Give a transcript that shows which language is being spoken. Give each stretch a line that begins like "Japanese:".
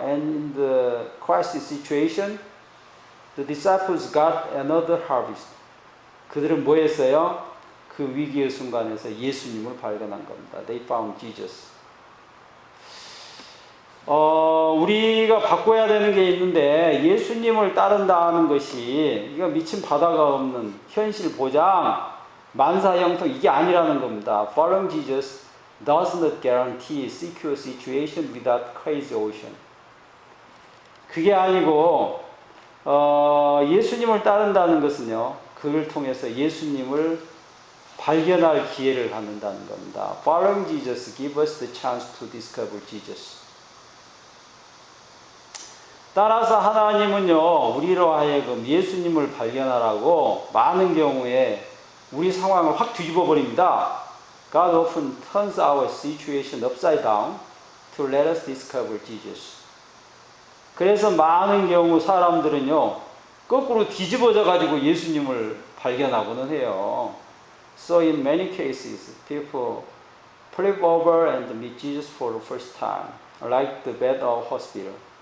English: And in the crisis situation, the disciples got another harvest.
Korean: 그들은 뭐 했어요? 그 위기의 순간에서 예수님을 발견한 겁니다.
English: They found Jesus.
Korean: 우리가 바꿔야 되는 게 있는데 예수님을 따른다 하는 것이 이거 미친 바다가 없는 현실 보장, 만사형통 이게 아니라는 겁니다.
English: Following Jesus does not guarantee secure situation without crazy ocean.
Korean: 그게 아니고 예수님을 따른다는 것은요, 그를 통해서 예수님을 발견할 기회를 갖는다는 겁니다.
English: Following Jesus gives us the chance to discover Jesus.
Korean: 따라서 하나님은요, 우리로 하여금 예수님을 발견하라고 많은 경우에 우리 상황을 확 뒤집어 버립니다.
English: God often turns our situation upside down to let us discover Jesus.
Korean: 그래서 많은 경우 사람들은요, 거꾸로 뒤집어져 가지고 예수님을 발견하고는 해요.
English: So in many cases, people flip over and meet Jesus for the first time, like the bed of hospital.